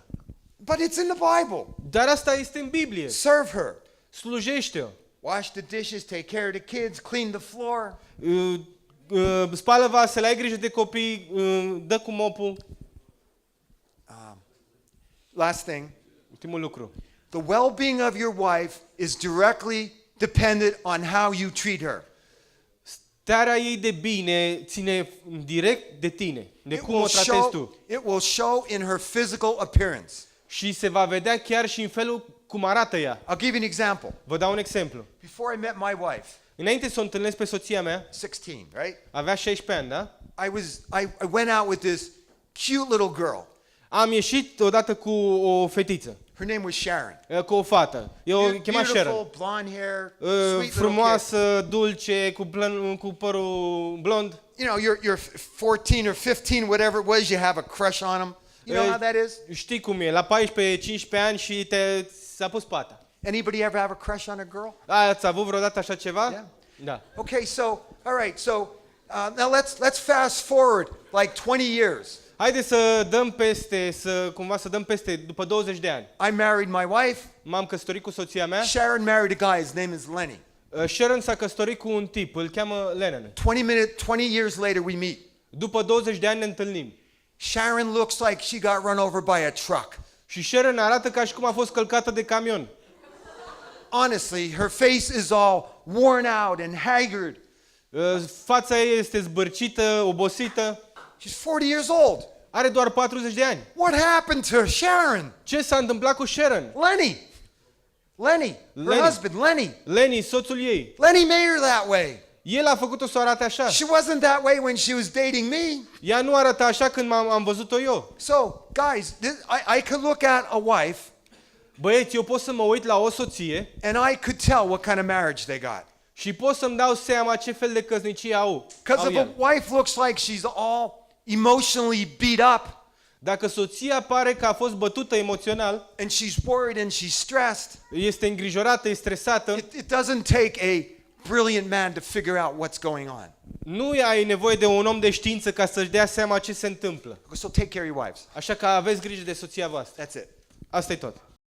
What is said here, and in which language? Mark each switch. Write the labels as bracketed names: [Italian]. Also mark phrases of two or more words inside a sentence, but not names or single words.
[English] But it's in the Bible. [Romanian] Dar asta este în Biblie. [English] Serve her. [Romanian] Slujește-o. [English] Wash the dishes, take care of the kids, clean the floor. [Romanian] Spală vasele, ai grijă de copii, dă cu mopul. [English] Last thing. [Romanian] Ultimul lucru. [English] The well-being of your wife is directly dependent on how you treat her. [Romanian] Starea ei de bine ține direct de tine, de cum o tratezi tu. [English] It will show in her physical appearance. [Romanian] Și se va vedea chiar și în felul cum arată ea. [English] I'll give you an example. [Romanian] Vă dau un exemplu. [English] Before I met my wife, [Romanian] Înainte să o întâlnesc pe soția mea, [English] 16, right? [Romanian] avea 16 ani, da? [English] I went out with this cute little girl. [Romanian] Am ieșit odată cu o fetiță, [English] Her name was Sharon. [Romanian] cu o fată. Eu o chema Sharon. [English] Beautiful, blonde hair, sweet little kid. [Romanian] Frumoasă, dulce, cu părul blond. [English] You know, you're 14 or 15, whatever it was, you have a crush on them. You know how that is? [Romanian] Știi cum e, la 14-15 ani și ți-a pus pata. [English] Anybody ever have a crush on a girl? [Romanian] Ați avut vreodată așa ceva? [English] Yeah. [Romanian] Da. [English] Okay, so, all right, so now let's fast forward like 20 years. [Romanian] Haideți să dăm peste după 20 de ani. [English] I married my wife. [Romanian] M-am căsătorit cu soția mea. [English] Sharon married a guy, his name is Lenny. [Romanian] Sharon s-a căsătorit cu un tip, îl cheamă Lennon. [English] 20 years later we meet. [Romanian] După 20 de ani ne întâlnim. [English] Sharon looks like she got run over by a truck. [Romanian] Și Sharon arată ca și cum a fost călcată de camion. [English] Honestly, her face is all worn out and haggard. [Romanian] Fața ei este zbârcită, obosită. [English] She's 40 years old. [Romanian] Are doar 40 de ani. [English] What happened to Sharon? [Romanian] Ce s-a întâmplat cu Sharon? [English] Lenny, her husband, Lenny. [Romanian] Lenny, soțul ei. [English] Lenny made her that way. [Romanian] El a făcut-o să arate așa. [English] She wasn't that way when she was dating me. [Romanian] Ea nu arăta așa când am văzut-o eu. [English] So, guys, I could look at a wife [Romanian] Băieți, eu pot să mă uit la o soție [English] and I could tell what kind of marriage they got. [Romanian] Și pot să-mi dau seama ce fel de căsnicie au [English] Because if [Romanian] el. [English] a wife looks like she's all emotionally beat up [Romanian] Dacă soția pare că a fost bătută emoțional, [English] and she's worried and she's stressed, [Romanian] este îngrijorată, e stresată, [English] it doesn't take a brilliant man to figure out what's going on. [Romanian] nu ai nevoie de un om de știință ca să-și dea seama ce se întâmplă. [English] So take care of your wives. [Romanian] Așa că aveți grijă de soția voastră. [English] That's it. [Romanian] Asta e tot.